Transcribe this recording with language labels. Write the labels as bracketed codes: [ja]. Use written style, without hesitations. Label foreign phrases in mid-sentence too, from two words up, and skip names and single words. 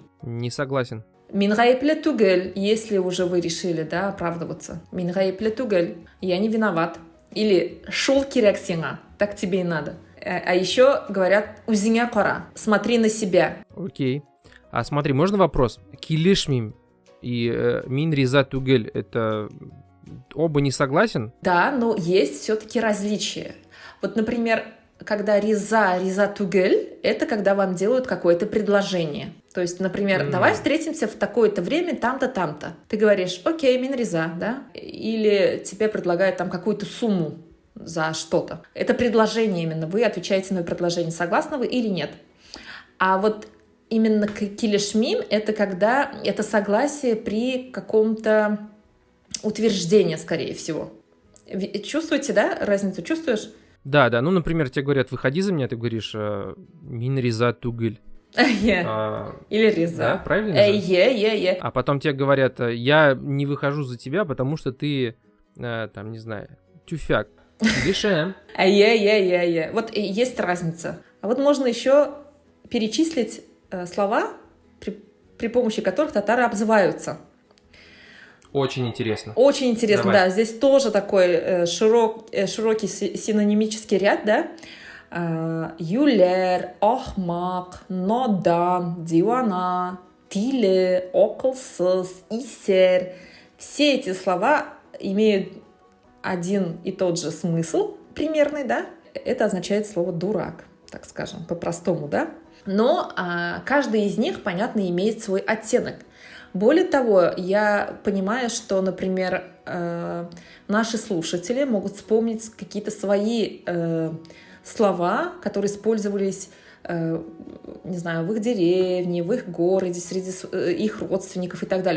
[ru] Не согласен. [tt] Мингаепле тугель, [ru] если уже вы решили, да, оправдываться. [tt] Мингаепле тугель, [ru] я не виноват. Или [tt] шул киряксина, [ru] так тебе и надо. А еще говорят [tt] узиня кора, [ru] смотри на себя. Окей. А смотри, можно вопрос? [tt] Килешмим и мин риза тугель, [ru] это оба не согласен? Да, но есть все-таки различия. Вот, например, когда [tt] риза тугель, [ru] это когда вам делают какое-то предложение. То есть, например, давай встретимся в такое-то время, там-то, там-то. Ты говоришь, окей, [tt] мин риза, да? [ru] Или тебе предлагают там какую-то сумму за что-то. Это предложение именно. Вы отвечаете на предложение, согласны вы или нет. А вот именно килешмим — это когда это согласие при каком-то утверждении, скорее всего. Чувствуете, да, разницу? Чувствуешь? Да, ну, например, тебе говорят, выходи за меня, ты говоришь, [tt] мин риза тугель. [ru] Или риза. Да, правильно же? А потом тебе говорят, я не выхожу за тебя, потому что ты, там, не знаю, тюфяк. Лишаем. Вот есть разница. А вот можно еще перечислить слова, при помощи которых татары обзываются. Очень интересно. Очень интересно, Давай. да. Здесь тоже такой широкий синонимический ряд, да. [tt] Юлер, ахмак, нодан, дивана, тиле, околсыз, исер. [ru] Все эти слова имеют один и тот же смысл примерный, да? Это означает слово «дурак», так скажем, по-простому, да? Но каждый из них, понятно, имеет свой оттенок. Более того, я понимаю, что, например, наши слушатели могут вспомнить какие-то свои слова, которые использовались, не знаю, в их деревне, в их городе, среди их родственников и так далее.